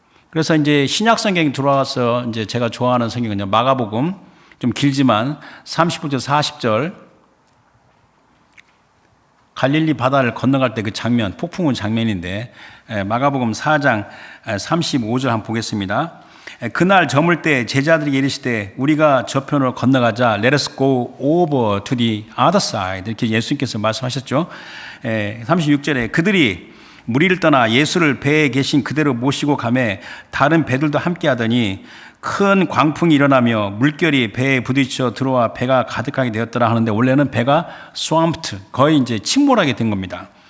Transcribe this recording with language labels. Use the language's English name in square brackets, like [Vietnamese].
[Korean] 그래서 이제 신약 성경에 들어와서 이제 제가 좋아하는 성경은요, 마가복음, 좀 길지만 30절부터 40절, 갈릴리 바다를 건너갈 때 그 장면, 폭풍우 장면인데, 마가복음 4장 35절 한번 보겠습니다. 그날 저물 때 제자들이 이르시되 우리가 저편으로 건너가자. [English] Let us go over to the other side. [Korean] 이렇게 예수님께서 말씀하셨죠. 36절에 그들이 무리를 떠나 예수를 배에 계신 그대로 모시고 가매 다른 배들도 함께 하더니 큰 광풍이 일어나며 물결이 배에 부딪혀 들어와 배가 가득하게 되었더라 하는데, 원래는 배가 swamped, 거의 이제 침몰하게 된 겁니다.